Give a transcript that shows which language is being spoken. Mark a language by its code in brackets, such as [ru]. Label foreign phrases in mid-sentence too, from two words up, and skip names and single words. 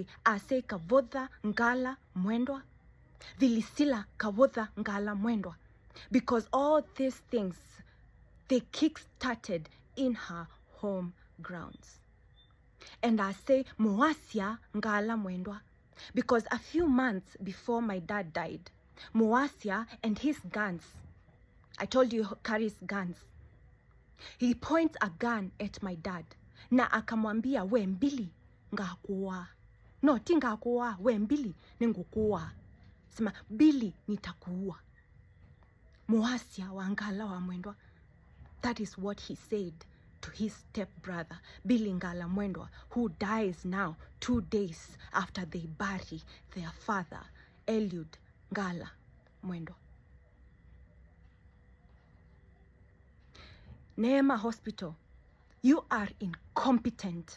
[en] I say Kavodha Ngala Mwendwa, Vilisila Kavodha Ngala Mwendwa, because all these things, they kick-started in her home grounds. And I say Muasia Ngala Mwendwa, because a few months before my dad died, Muasia and his guns, I told you he carries guns, he points a gun at my dad [sw] na akamwambia, [kam] we mbili ngakuwa. No, ti ngakuwa, we mbili ningukuwa. [sw] Sema, Billy nitakuwa. Muasia wa Ngala wa Mwendwa. [en] That is what he said to his stepbrother, Billy Ngala Mwendwa, who dies now 2 days after they bury their father, Eliud Ngala Mwendwa. Neema Hospital, you are incompetent.